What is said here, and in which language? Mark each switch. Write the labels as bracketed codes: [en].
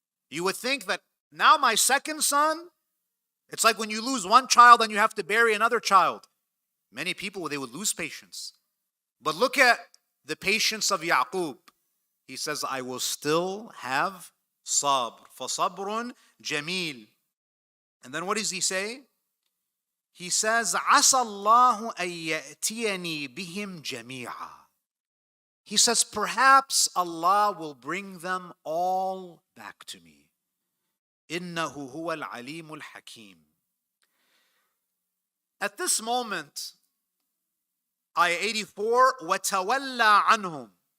[en] You would think that now my second son, it's like when you lose one child and you have to bury another child. Many people, they would lose patience. But look at the patience of Yaqub. He says, I will still have sabr. [ar] فَصَبْرٌ جَمِيلٌ. [en] And then what does he say? He says, [ar] عَسَى اللَّهُ أَن يَأْتِيَنِي بِهِمْ جَمِيعًا. [en] He says, perhaps Allah will bring them all back to me. [ar] إِنَّهُ هُوَ الْعَلِيمُ الْحَكِيمُ. [en] At this moment, ayah 84, [ar] وَتَوَلَّى عَنْهُمْ.